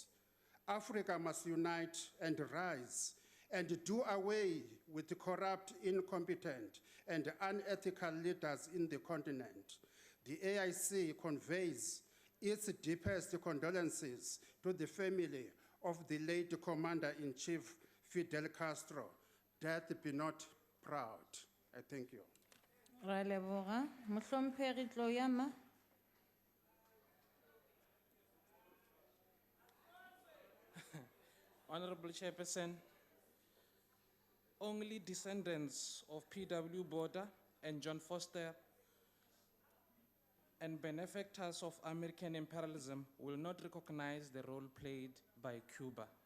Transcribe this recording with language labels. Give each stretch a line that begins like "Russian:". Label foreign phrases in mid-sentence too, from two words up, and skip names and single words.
English: Africa must unite and rise and do away with the corrupt, incompetent, and unethical leaders in the continent. The AIC conveys its deepest condolences to the family of the late Commander-in-Chief Fidel Castro. Death be not proud. I thank you.
Tswana: Ra leboga. Mohlomphegi Tloyama.
English: Honorable Chairperson, only descendants of P.W. Border and John Foster and benefactors of American imperialism will not recognize the role played by Cuba.